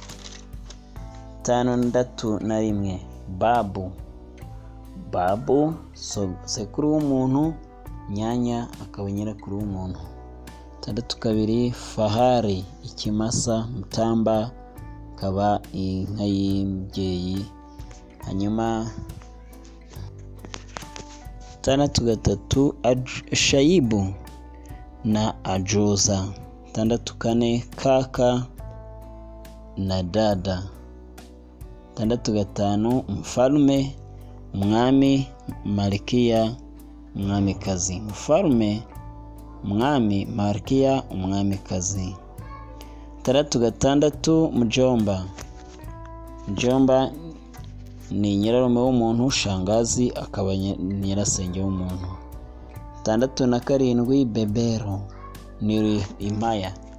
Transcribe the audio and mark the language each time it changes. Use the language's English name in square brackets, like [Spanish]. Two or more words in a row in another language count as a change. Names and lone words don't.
[Kinyarwanda] 61 babu sekuru w'umuntu, nyanya akaba nyirakuru w'umuntu. 62 fahari, ikimasa, mutamba akaba inka y'imbyeyi. hanyuma 63 [Swahili] shaibu na ajuza. 64 kaka na dada. [Kinyarwanda] 65 mfalme, umwami, malkia, umwamikazi. Mfalme, umwami, malkia, umwamikazi. 66 mjomba ni nyirarume w'umuntu, shangazi akaba nyirasenge w'umuntu. 67 bebero ni impaya.